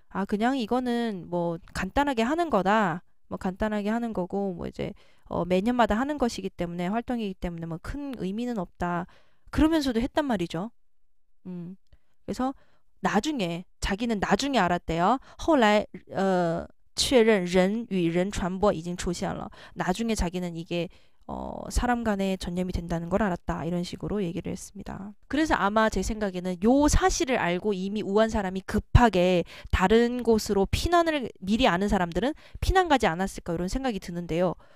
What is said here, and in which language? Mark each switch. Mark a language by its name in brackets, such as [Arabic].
[Korean] 그냥 이거는 뭐 간단하게 하는 거다. 뭐 간단하게 하는 거고 뭐 이제 매년마다 하는 것이기 때문에 활동이기 때문에 뭐 큰 의미는 없다. 그러면서도 했단 말이죠. 그래서 자기는 나중에 알았대요. [Chinese] 后来确认人与人传播已经出现了. [Korean] 나중에 자기는 이게 사람 간에 전염이 된다는 걸 알았다. 이런 식으로 얘기를 했습니다. 그래서 아마 제 생각에는 요 사실을 알고 이미 우한 사람이 급하게 다른 곳으로 피난을 미리 아는 사람들은 피난 가지 않았을까 이런 생각이 드는데요.